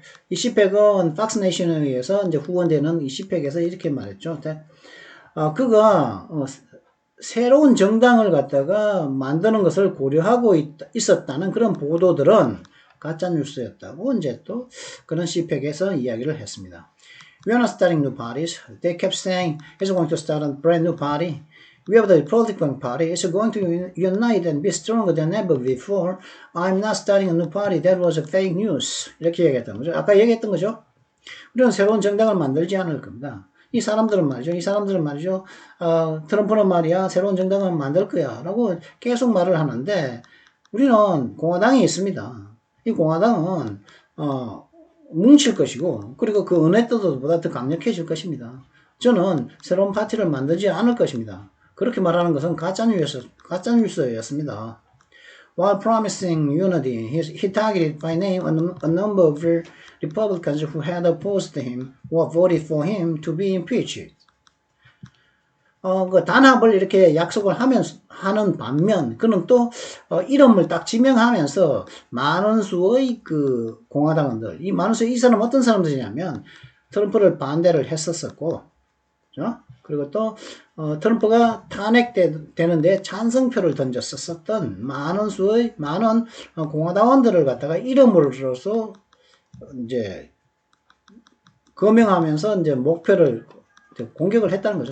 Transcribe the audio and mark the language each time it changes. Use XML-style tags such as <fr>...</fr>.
<ko>이 CPAC은 Fox Nation에 의해서 이제 후원되는 이 CPAC에서 이렇게 말했죠. 그가 새로운 정당을 갖다가 만드는 것을 고려하고 있었다는 그런 보도들은 가짜 뉴스였다고 이제 또 그런 CPAC에서 이야기를 했습니다.</ko> <en>We are not starting new parties. They kept saying it's going to start a brand new party. We have the Republican Party. It's going to unite and be stronger than ever before. I'm not starting a new party. That was a fake news.</en> <ko>이렇게 얘기했던 거죠. 아까 얘기했던 거죠. 우리는 새로운 정당을 만들지 않을 겁니다. 이 사람들은 말이죠. 트럼프는 말이야, 새로운 정당을 만들 거야. 라고 계속 말을 하는데, 우리는 공화당이 있습니다. 이 공화당은, 뭉칠 것이고, 그리고 그 어느 때보다 더 강력해질 것입니다. 저는 새로운 파티를 만들지 않을 것입니다. 그렇게 말하는 것은 가짜뉴스였습니다.</ko> <en>While promising unity, he targeted by name a number of Republicans who had opposed him or voted for him to be impeached.</en> <ko>그 단합을 이렇게 약속을 하는 반면, 그는 또, 이름을 딱 지명하면서 많은 수의 그 공화당원들, 이 사람 어떤 사람들이냐면, 트럼프를 반대를 했었었고, 그죠? 그리고 또, 트럼프가 탄핵되는데 찬성표를 던졌었던 많은 공화당원들을 갖다가 이름으로서 이제 거명하면서 이제 목표를 공격을 했다는 거죠.</ko>